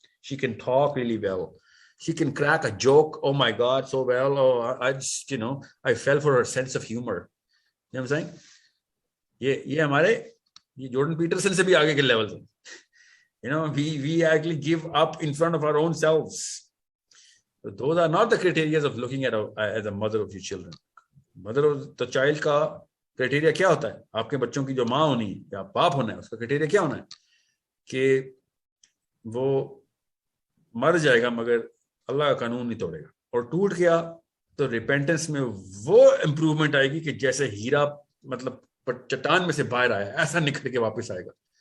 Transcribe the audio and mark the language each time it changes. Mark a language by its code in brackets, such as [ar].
[en] She can talk really well. She can crack a joke, oh my God, so well. Oh, I just, I fell for her sense of humor. You know what I'm saying? [ur] یہ ہمارے یہ Jordan Pietersen سے بھی آگے کے level ہیں. [en] we actually give up in front of our own selves. So those are not the criteria of looking at as a mother of your children. Mother of the child [ur] کا criteria کیا ہوتا ہے؟ آپ کے بچوں کی جو ماں ہونی ہے یا باپ ہونا ہے, اس کا کرائٹیریا کیا ہونا ہے؟ کہ وہ مر جائے گا مگر اللہ کا قانون نہیں توڑے گا, اور ٹوٹ گیا تو ریپینٹنس میں وہ امپروومنٹ آئے گی کہ جیسے ہیرا مطلب چٹان میں سے باہر آیا ایسا نکھر کے واپس آئے گا.